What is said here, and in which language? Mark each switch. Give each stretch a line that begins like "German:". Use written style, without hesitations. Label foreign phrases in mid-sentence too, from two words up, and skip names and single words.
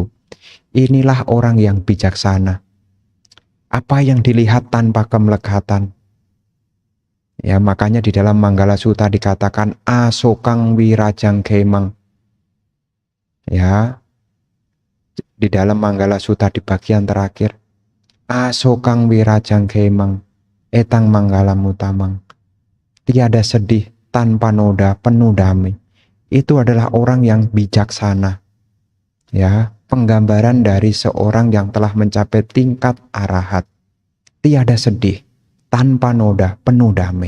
Indonesian: Inilah orang yang bijaksana. Apa yang dilihat tanpa kemelekatan. Ya, makanya di dalam Manggala Sutta dikatakan
Pali: asokang wirajang kemang.
Indonesian: Ya, di dalam Manggala Sutta di bagian terakhir,
Pali: asokang wirajang kemang, etang manggala mutamang.
Indonesian: Tiada sedih tanpa noda, penuh damai. Itu adalah orang yang bijaksana. Ya, penggambaran dari seorang yang telah mencapai tingkat arahat. Tiada sedih, tanpa noda, penuh damai.